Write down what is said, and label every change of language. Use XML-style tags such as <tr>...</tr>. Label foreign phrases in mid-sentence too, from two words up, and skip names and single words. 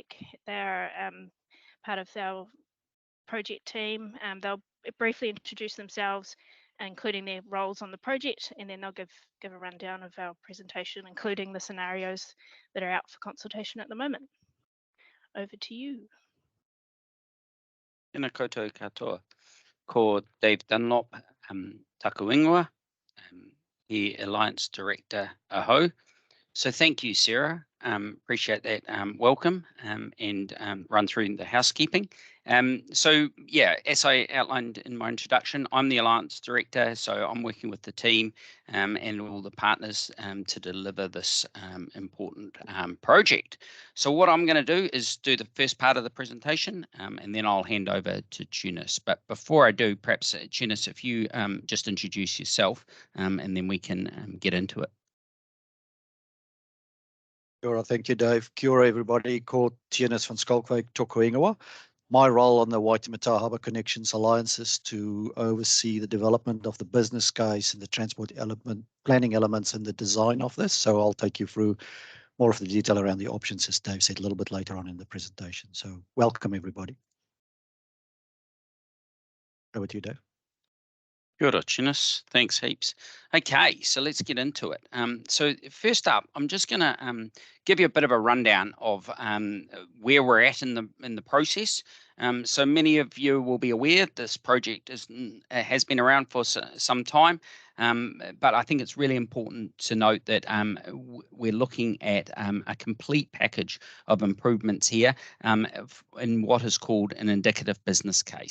<en>They're part of our project team. They'll briefly introduce themselves, including their roles on the project, and then they'll give a rundown of our presentation, including the scenarios that are out for consultation at the moment. Over to you.</en> <mi>Tēnā koutou katoa. Ko Dave Dunlop, taku ingoa,</mi> <en>the Alliance Director aho. So thank you, Sarah. Appreciate that welcome and run through the housekeeping. So yeah, as I outlined in my introduction, I'm the Alliance Director, so I'm working with the team and all the partners to deliver this important project. So what I'm going to do is do the first part of the presentation and then I'll hand over to Tunis. But before I do, perhaps Tunis, if you just introduce yourself and then we can get into it.</en> <mi>Kia ora,</mi> <en>thank you,</en> <mi>Dave. Kia ora, everybody. Ko Tunis van Schalkwyk, tōku ingoa.</mi> <en>My role on the Waitematā Harbour Connections Alliance is to oversee the development of the business case and the transport planning elements and the design of this. So I'll take you through more of the detail around the options, as Dave said, a little bit later on in the presentation. So welcome, everybody. Over to you, Dave.</en> <mi>Kia ora,</mi> <en>Tunis. Thanks heaps. Okay, so let's get into it. So first up, I'm just going to give you a bit of a rundown of where we're at in the process. So many of you will be aware this project has been around for some time, but I think it's really important to note that we're looking at a complete package of improvements here in what is called an indicative business case.</en>